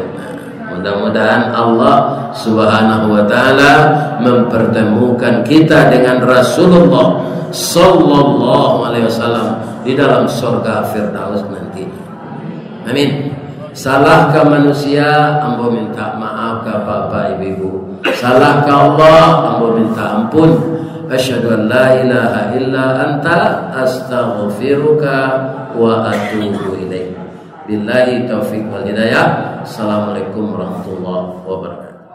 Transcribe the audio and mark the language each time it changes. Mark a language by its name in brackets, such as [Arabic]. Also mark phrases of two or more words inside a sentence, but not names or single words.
[Indonesian] Mudah-mudahan Allah [Arabic] سبحانه وتعالى [Indonesian] mempertemukan kita dengan Rasulullah [Arabic] صلى الله عليه وسلم [Indonesian] di dalam surga Firdaus nanti. Amin. Salah ke manusia, ambo minta maaf ke bapak ibu. Salah ke Allah, ambo minta ampun. [Arabic] أشهد أن لا إله إلا أنت أستغفرك وأتوب إليك. بالله التوفيق والهداية. السلام عليكم ورحمة الله وبركاته.